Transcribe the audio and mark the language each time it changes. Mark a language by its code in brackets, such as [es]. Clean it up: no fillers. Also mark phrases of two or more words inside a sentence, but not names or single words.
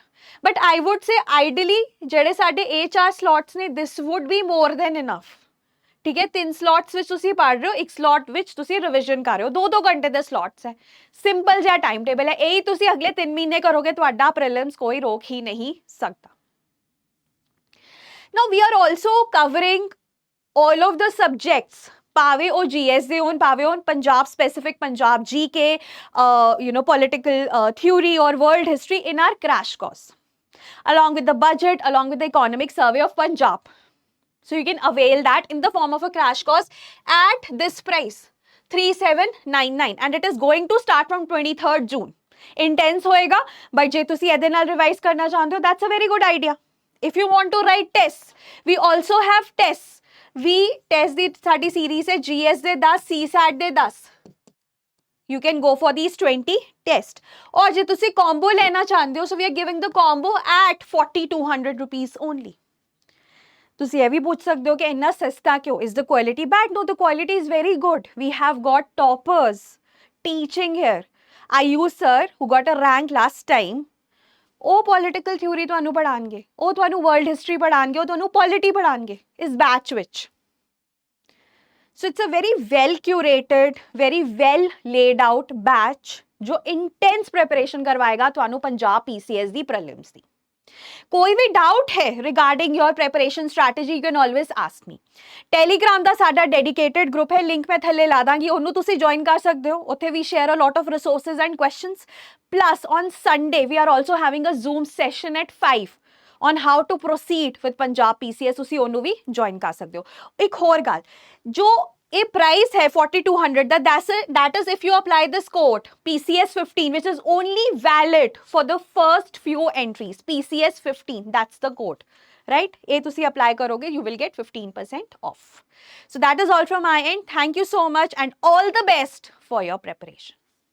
[en] but I would say ideally [pa] ਜਿਹੜੇ ਸਾਡੇ ਇਹ 4 ਸਲੋਟਸ ਨੇ, [en] this would be more than enough. [pa] ਠੀਕ ਹੈ, 3 ਸਲੋਟਸ ਵਿੱਚ ਤੁਸੀਂ ਪੜ੍ਹ ਰਹੇ ਹੋ, ਇੱਕ ਸਲੋਟ ਵਿੱਚ ਤੁਸੀਂ ਰਿਵੀਜ਼ਨ ਕਰ ਰਹੇ ਹੋ. 2-2 ਘੰਟੇ ਦੇ ਸਲੋਟਸ ਹੈ. ਸਿੰਪਲ ਜਿਹਾ [en] time table [pa] ਹੈ. ਇਹੀ ਤੁਸੀਂ ਅਗਲੇ 3 ਮਹੀਨੇ ਕਰੋਗੇ, ਤੁਹਾਡਾ ਪ੍ਰੀਲਿਮਸ ਕੋਈ ਰੋਕ ਹੀ ਨਹੀਂ ਸਕਦਾ. [en] now we are also covering all of the subjects, [pa] ਭਾਵੇਂ ਉਹ GS ਦੇ ਹੋਣ, ਭਾਵੇਂ ਉਹ ਪੰਜਾਬ ਸਪੈਸਿਫਿਕ, ਪੰਜਾਬ GK, [en] political theory or world history in our crash course, along with the budget, along with the economic survey of Punjab. So you can avail that in the form of a crash course at this price, 3799, and it is going to start from 23rd June. [pa] Intense ਹੋਏਗਾ, but ਜੇ ਤੁਸੀਂ ਇਹਦੇ ਨਾਲ ਰਿਵਾਈਜ਼ ਕਰਨਾ ਚਾਹੁੰਦੇ ਹੋ, [en] that's a very good idea. If you want to write tests, we also have tests. We test [pa] ਦੀ ਸਾਡੀ series ਹੈ GS ਦੇ 10, CSAT ਦੇ 10. [en] You can go for these 20 tests. [pa] और ਜੇ ਤੁਸੀਂ combo ਲੈਣਾ ਚਾਹੁੰਦੇ ਹੋ, [en] so we are giving the combo at 4200 rupees only. [pa] ਤੁਸੀਂ ਇਹ ਵੀ ਪੁੱਛ ਸਕਦੇ ਹੋ ਕਿ ਇੰਨਾ ਸਸਤਾ ਕਿਉਂ? [en] Is the quality bad? No, the quality is very good. We have got toppers teaching here. Ayush sir, who got a rank last time, [pa] ਉਹ [en] political theory [pa] ਤੁਹਾਨੂੰ ਪੜ੍ਹਾਉਣਗੇ, ਉਹ ਤੁਹਾਨੂੰ [en] world history [pa] ਪੜ੍ਹਾਉਣਗੇ, ਉਹ ਤੁਹਾਨੂੰ ਪੋਲਿਟੀ ਪੜ੍ਹਾਉਣਗੇ ਇਸ ਬੈਚ ਵਿੱਚ. [en] so it's a very well curated, very well laid out batch [pa] ਜੋ ਇੰਟੈਂਸ ਪ੍ਰੈਪਰੇਸ਼ਨ ਕਰਵਾਏਗਾ ਤੁਹਾਨੂੰ ਪੰਜਾਬ PCS ਦੀ ਪ੍ਰੀਲਿਮਸ ਦੀ. ਕੋਈ ਵੀ ਡਾਊਟ ਹੈ [en] regarding your preparation strategy, you can always ask me. [pa] ਟੈਲੀਗ੍ਰਾਮ ਦਾ ਸਾਡਾ ਡੈਡੀਕੇਟਡ ਗਰੁੱਪ ਹੈ, ਲਿੰਕ ਮੈਂ ਥੱਲੇ ਲਾ ਦਾਂਗੀ, ਉਹਨੂੰ ਤੁਸੀਂ ਜੁਆਇਨ ਕਰ ਸਕਦੇ ਹੋ. ਉੱਥੇ ਵੀ [en] share a lot of resources and questions. Plus on Sunday we are also having a Zoom session at 5 on how to proceed with Punjab PCS. [pa] ਤੁਸੀਂ ਉਹਨੂੰ ਵੀ join ਕਰ ਸਕਦੇ ਹੋ. ਇੱਕ ਹੋਰ ਗੱਲ, ਜੋ ਇਹ ਪ੍ਰਾਈਸ ਹੈ 4200 ਦਾ, [en] that is if you apply this code PCS 15, which is only valid for the first few entries. PCS 15, that's the code, right? [pa] ਇਹ ਤੁਸੀਂ apply ਕਰੋਗੇ, [en] you will get 15% off. So that is all from my end. Thank you so much and all the best for your preparation.